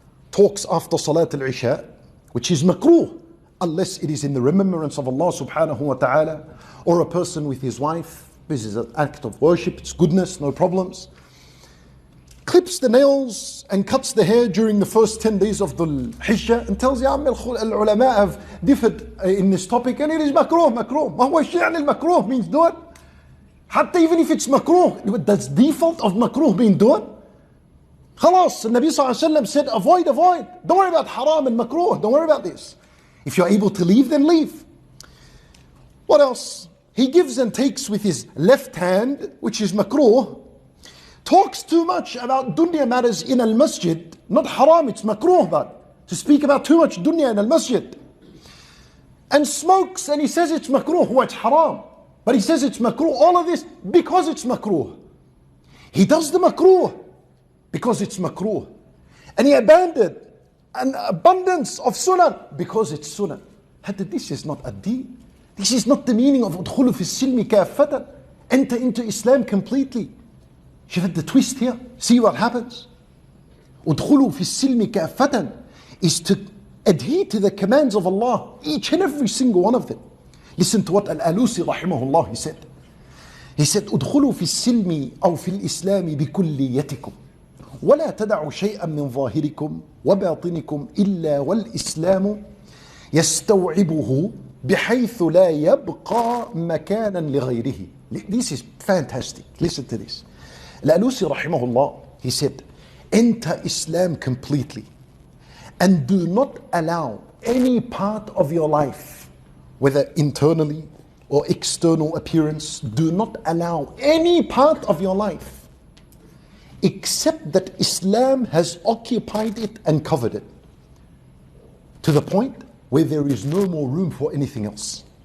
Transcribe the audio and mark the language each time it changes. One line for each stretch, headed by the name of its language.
English: Talks after Salat al-Isha, which is makruh, unless it is in the remembrance of Allah subhanahu wa ta'ala, or a person with his wife. This is an act of worship, it's goodness, no problems. Clips the nails and cuts the hair during the first 10 days of the Hijjah and tells you, al-ulama have differed in this topic and it is makruh.
Arabic: ما هو الشيء عن المكروه
English: means do it.
Arabic: حتى
English: even if it's makruh, does default of makruh mean do it?
Arabic: خلاص,
English: the Nabi sallallahu alayhi wa sallam said avoid. Don't worry about haram and makruh, don't worry about this. If you're able to leave, then leave. What else? He gives and takes with his left hand, which is makruh. Talks too much about dunya matters in al-masjid. Not haram, it's makruh, but to speak about too much dunya in al-masjid. And smokes, and he says it's makruh. Well, it's haram, but he says it's makruh. All of this because it's makruh. He does the makruh because it's makruh. And he abandoned an abundance of sunnah because it's sunnah. This is not a deen. This is not the meaning of
Arabic: udkhulu fi silmi kaffatan.
English: Enter into Islam completely. Shuf the twist here. See what happens.
Arabic: Udkhulu fi silmi kaffatan
English: is to adhere to the commands of Allah, each and every single one of them. Listen to what Al-Alusi rahimahullah, he said. He said,
Arabic: ادخلوا في السلم أو في الإسلام بكليتكم ولا تدعوا شيئا من ظاهركم وباطنكم إلا والإسلام يستوعبه بحيث لا يبقى مكانا لغيره.
English: This is fantastic. Listen to this. Al-Alusi rahimahullah, he said, enter Islam completely and do not allow any part of your life, whether internally or external appearance, do not allow any part of your life except that Islam has occupied it and covered it to the point where there is no more room for anything else.